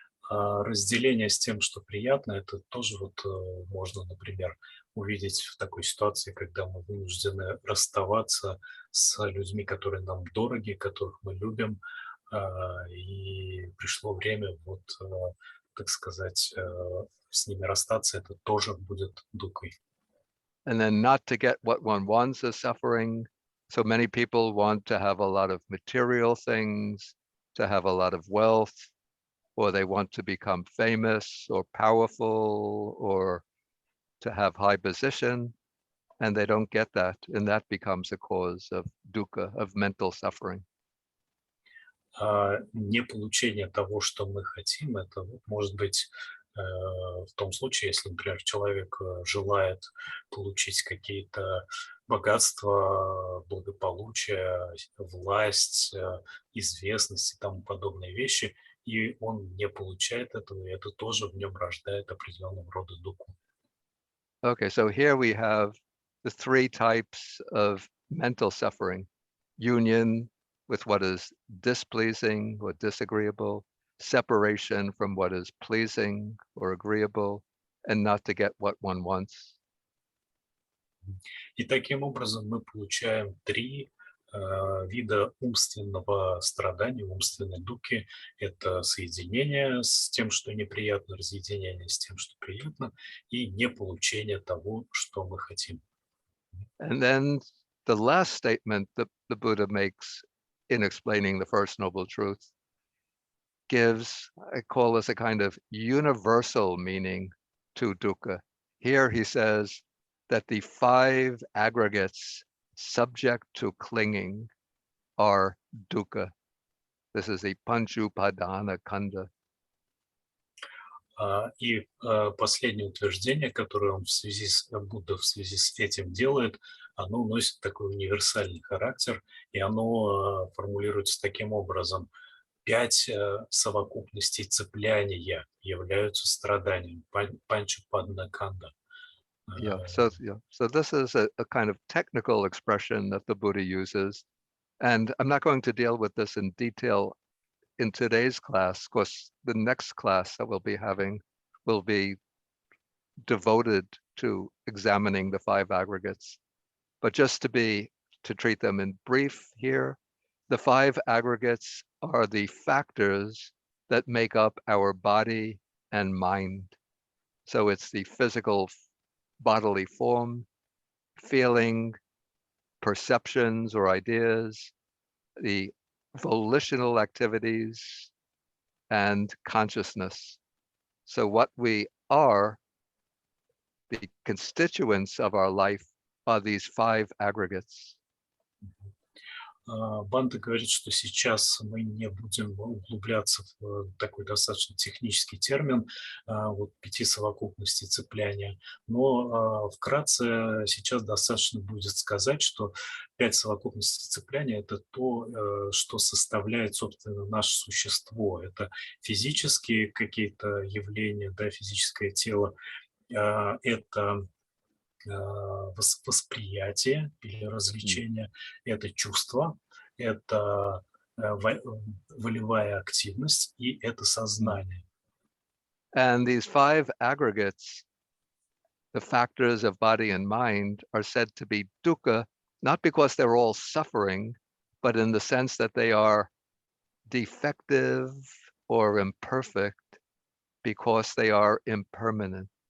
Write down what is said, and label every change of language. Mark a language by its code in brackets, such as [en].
[ru] разделение с тем, что приятно, это тоже вот можно, например, увидеть в такой ситуации, когда мы вынуждены расставаться с людьми, которые нам дороги, которых мы любим, и пришло время, вот, так сказать, с ними расстаться, это тоже будет дукой. [en] And then not to get what one wants is suffering. So many people want to have a lot of material things, to have a lot of wealth, or they want to become famous or powerful or to have high position, and they don't get that. And that becomes a cause of dukkha, of mental suffering. [ru] Не получение того, что мы хотим, это может быть в том случае, если, например, человек желает получить какие-то богатства, благополучие, власть, известность и тому подобные вещи, и он не получает этого, и это тоже в нем рождает определенного рода дукху. [en] Okay, so here we have the three types of mental suffering: union with what is displeasing or disagreeable, separation from what is pleasing or agreeable, and not to get what one wants. [ru] И таким образом мы получаем три вида умственного страдания, умственной дукхи. Это соединение с тем, что неприятно, разъединение с тем, что приятно, и неполучение того, что мы хотим. [en] And then the last statement that the Buddha makes in explaining the First Noble Truth gives, I call this a kind of universal meaning to dukkha. Here he says that the five aggregates subject to clinging are dukkha. This is the Panchupadana Khandha. [ru] И последнее утверждение, которое он Будда в связи с этим делает, оно носит такой универсальный характер, и оно формулируется таким образом. 5 совокупностей цепляния являются страданием, панчупаднаканда. [en] So this is a kind of technical expression that the Buddha uses. And I'm not going to deal with this in detail in today's class. Of course, the next class that we'll be having will be devoted to examining the five aggregates. But just to treat them in brief here, the five aggregates are the factors that make up our body and mind. So it's the physical bodily form, feeling, perceptions or ideas, the volitional activities, and consciousness. So what we are, the constituents of our life, are these five aggregates. [ru] Банда говорит, что сейчас мы не будем углубляться в такой достаточно технический термин вот 5 совокупностей цепляния, но вкратце сейчас достаточно будет сказать, что 5 совокупностей цепляния – это то, что составляет, собственно, наше существо. Это физические какие-то явления, да, физическое тело, это восприятие или развлечение, это чувство, это волевая активность и это сознание. [en] And these five aggregates, the factors of body and mind, are said to be dukkha, not because they're all suffering, but in the sense that they are defective or imperfect because they are impermanent.